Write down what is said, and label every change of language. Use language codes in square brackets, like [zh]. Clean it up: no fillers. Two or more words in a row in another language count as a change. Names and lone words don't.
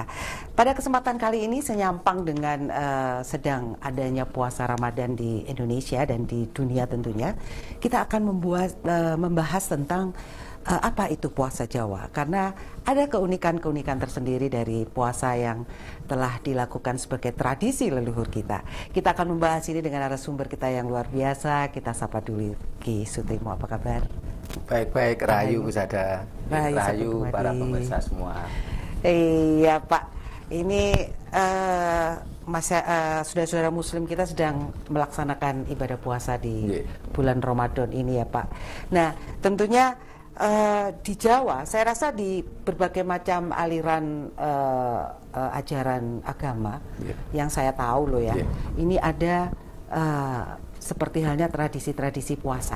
[id] Pada kesempatan kali ini senyampang dengan sedang adanya puasa Ramadan di Indonesia dan di dunia tentunya, kita akan membahas tentang apa itu puasa Jawa, karena ada keunikan-keunikan tersendiri dari puasa yang telah dilakukan sebagai tradisi leluhur kita. Kita akan membahas ini dengan narasumber kita yang luar biasa. Kita sapa dulu Ki Sutrimo, apa kabar? Baik-baik, Rahayu Pusada. Rahayu para pemirsa semua. Iya Pak, ini saudara-saudara Muslim kita sedang melaksanakan ibadah puasa di bulan Ramadan ini ya Pak. Nah tentunya di Jawa, saya rasa di berbagai macam aliran ajaran agama yang saya tahu loh ya, ini ada seperti halnya tradisi-tradisi puasa.